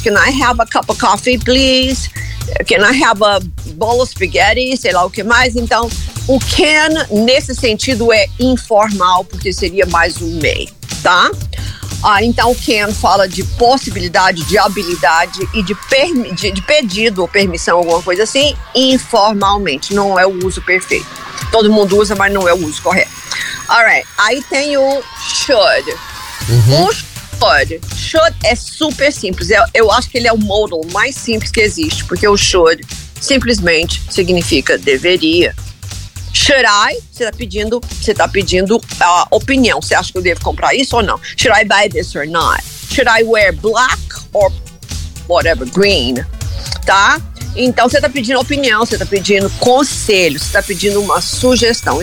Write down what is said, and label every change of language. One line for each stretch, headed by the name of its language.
English: Can I have a cup of coffee, please? Can I have a bowl of spaghetti?
Portuguese: Sei lá o que mais. Então, o can, nesse sentido, é informal, porque seria mais um may, tá? Ah, então, o can fala de possibilidade, de habilidade e de pedido ou permissão, alguma coisa assim, informalmente. Não é o uso perfeito. Todo mundo usa, mas não é o uso correto.
English: All right.
Portuguese: Aí tem o should. Uhum. O should. Should é super simples. Eu acho que ele é o modal mais simples que existe, porque o should simplesmente significa deveria.
English: Should I?
Portuguese: Você tá pedindo a opinião. Você acha que eu devo comprar isso ou não?
English: Should I buy this or not? Should I wear black or whatever, green?
Portuguese: Tá? Então, você está pedindo opinião, você está pedindo conselho, você está pedindo uma sugestão.